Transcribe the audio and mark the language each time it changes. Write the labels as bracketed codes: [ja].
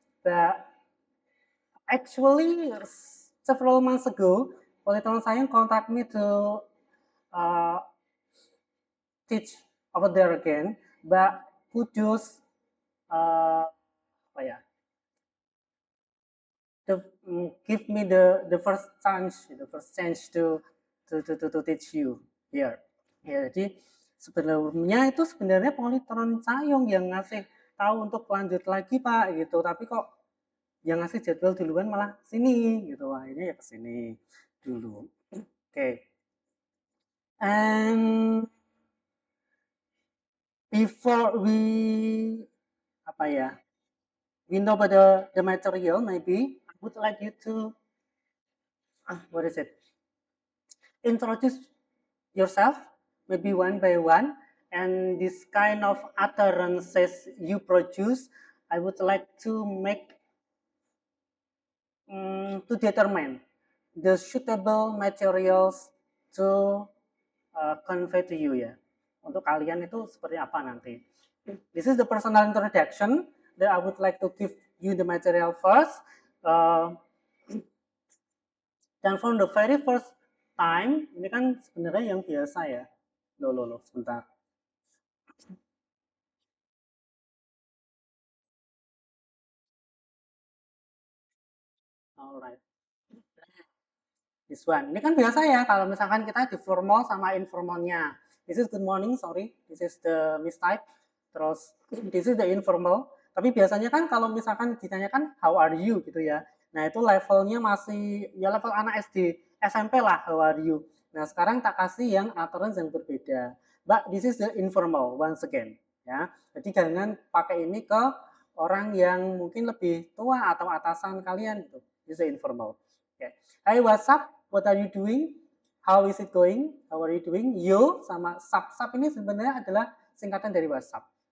[en] But actually, several months ago, Polytron Sayong contact me to uh, teach over there again, but Kudus [id] apa ya, [en] give me the first chance to teach you here. [id] Ya, jadi sebelumnya itu sebenarnya Polytron Sayong yang ngasih tahu untuk lanjut lagi Pak gitu, tapi kok yang ngasih jadwal duluan malah sini gitu, akhirnya ya ke sini dulu. Oke, okay. [en] And before we [id] apa ya, [en] we know about the material, maybe I would like you to what is it? Introduce yourself, maybe one by one, and this kind of utterances you produce, I would like to make to determine the suitable materials to convey to you ya. [id] Untuk kalian itu seperti apa nanti. [en] This is the personal introduction that I would like to give you the material first. [id] Uh, dan [en] from the very first time, [id] ini kan sebenarnya yang biasa ya. Loh, sebentar. [en] Alright. This one. [id] Ini kan biasa ya kalau misalkan kita di formal sama informalnya. [en] This is good morning, sorry. This is the mistype. [id] Terus [en] this is the informal. [id] Tapi biasanya kan kalau misalkan ditanyakan [en] how are you [id] gitu ya. Nah, itu levelnya masih ya level anak SD, SMP lah [en] how are you. [id] Nah, sekarang tak kasih yang utterance yang berbeda. [en] But this is the informal once again, ya. [id] Jadi jangan pakai ini ke orang yang mungkin lebih tua atau atasan kalian gitu. [en] This is the informal. Okay. Hey, what's up? What are you doing? How is it going? How are you doing? [id] Yo sama sub. Sub ini sebenarnya adalah singkatan dari WhatsApp.